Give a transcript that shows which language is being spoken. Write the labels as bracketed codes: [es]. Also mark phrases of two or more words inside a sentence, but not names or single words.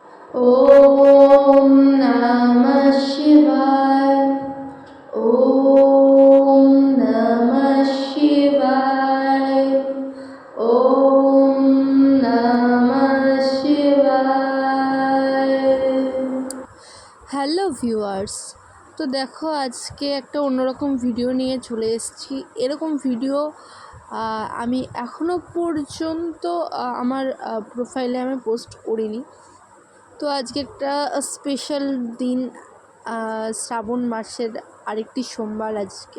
[sa] ওম নমঃ শিবায়। ওম নমঃ শিবায়। ওম নমঃ শিবায়। [en] Hello viewers, [bn] তো দেখো আজকে একটা অন্যরকম ভিডিও নিয়ে চলে এসেছি। এরকম ভিডিও আমি এখনও পর্যন্ত আমার প্রোফাইলে আমি পোস্ট করিনি। তো আজকে একটা স্পেশাল দিন, শ্রাবণ মাসের আরেকটি সোমবার আজকে।